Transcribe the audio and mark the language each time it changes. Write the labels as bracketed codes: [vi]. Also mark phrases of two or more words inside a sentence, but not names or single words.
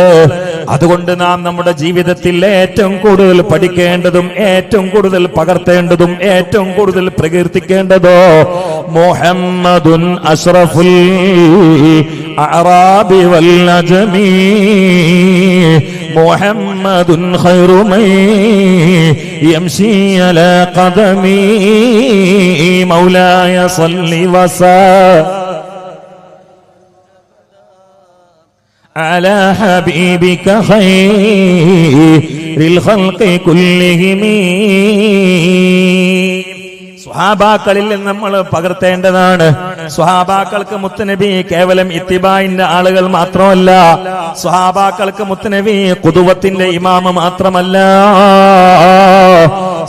[ml] അതുകൊണ്ട് നാം നമ്മുടെ ജീവിതത്തിൽ ഏറ്റവും കൂടുതൽ പഠിക്കേണ്ടതും ഏറ്റവും കൂടുതൽ പകർത്തേണ്ടതും ഏറ്റവും കൂടുതൽ പ്രകീർത്തിക്കേണ്ടതോ [ar] محمد أشرف الأعراب والعجم, محمد خير من يمشي على قدم مولاي صل وسلم على حبيبك خير الخلق كلهم. [ml] സ്വഹാബാക്കളിൽ നമ്മൾ പകർത്തേണ്ടതാണ്. സ്വഹാബാക്കൾക്ക് മുത്തുനബി കേവലം ഇത്തിബായിന്റെ ആളുകൾ മാത്രമല്ല, സ്വഹാബാക്കൾക്ക് മുത്തുനബി ഖുദുവത്തിന്റെ ഇമാമ മാത്രമല്ല.